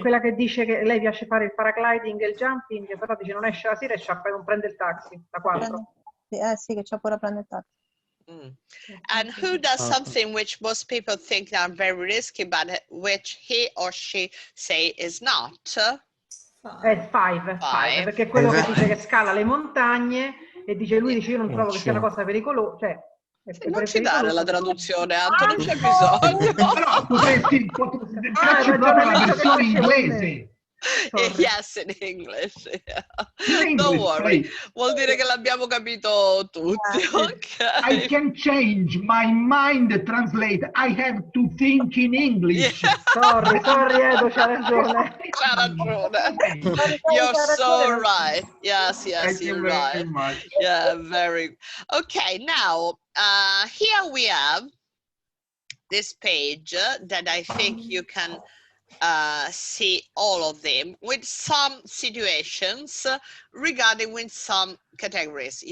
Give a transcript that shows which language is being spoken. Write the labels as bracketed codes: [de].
[it] che dice che lei piace fare il paragliding e il jumping, però dice non esce la sera e non prende il taxi, da 4. Sì, che c'ha pure prendere il taxi. [en] And who does something which most people think are very risky, but which he or she say is not? [it] È 5, perché è quello che dice che scala le montagne e dice lui dice io non trovo che sia una cosa pericolosa, cioè non ci dare la traduzione, Anto, non c'è bisogno. Però potresti darci proprio la versione inglese. [en] Yes, in English. Yeah. Don't worry, [it] vuol dire che l'abbiamo capito tutti. [en] Okay. I can change my mind translate. I have to think in English. Yeah. [it] Sorry, Edo, c'ha ragione. C'ha ragione. [en] You're so right. Yes, Thank you're you very right. much. Yeah, very. Okay, now here we have this page that I think you can see all of them with some situations regarding with some categories.